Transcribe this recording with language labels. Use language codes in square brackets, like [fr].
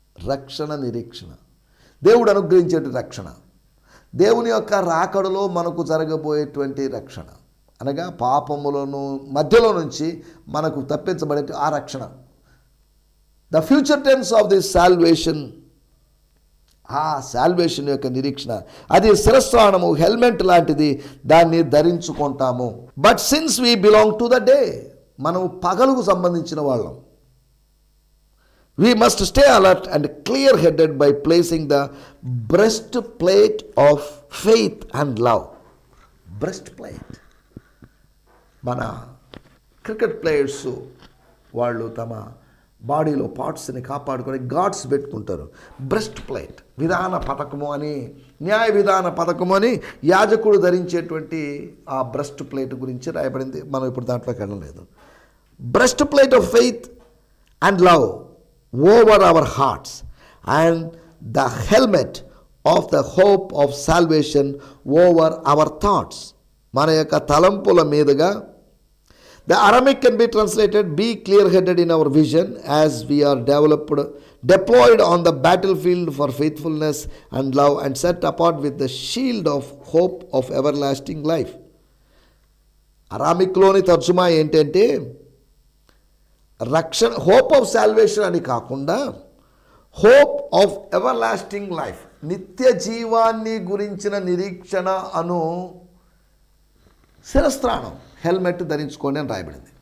[te] రక్షణ నిరీక్షణ, దేవుడు అనుగ్రహించేటి రక్షణ, దేవుని యొక్క రాకడలో మనకు జరగబోయేటువంటి రక్షణ, అనగా పాపములను మధ్యలో నుంచి మనకు తప్పించబడే ఆ రక్షణ, [en] the future tense of this salvation, [te] ఆ సాల్వేషన్ యొక్క నిరీక్షణ, అది శిరస్త్రాణము, హెల్మెట్ లాంటిది, దాన్ని ధరించుకుంటాము. [en] but since we belong to the day, [te] మనం పగలుకు సంబంధించిన వాళ్ళం. [en] We must stay alert and clear-headed by placing the breastplate of faith and love. Breastplate. [te] మన క్రికెట్ ప్లేయర్స్ వాళ్ళు తమ బాడీలో పార్ట్స్ని కాపాడుకొని గార్డ్స్ పెట్టుకుంటారు. బ్రెస్ట్ ప్లేట్, విధాన పథకము అని, న్యాయ విధాన పథకము అని యాజకుడు ధరించేటువంటి ఆ బ్రెస్ట్ ప్లేట్ గురించి రాయబడింది. మనం ఇప్పుడు దాంట్లోకి వెళ్ళలేదు. [en] Breastplate of faith and love over our hearts, and the helmet of the hope of salvation over our thoughts. [te] మన యొక్క తలంపుల మీదుగా, [en] the Aramaic can be translated, be clear-headed in our vision as we are deployed on the battlefield for faithfulness and love and set apart with the shield of hope of everlasting life. [te] అరామిక్లోని తర్జుమా ఏంటంటే రక్షణ, hope of salvation అని కాకుండా hope of ever lasting life, నిత్య జీవాన్ని గురించిన నిరీక్షణ అను శిరస్త్రాణం, helmet ధరించుకోండి అని రాయబడింది.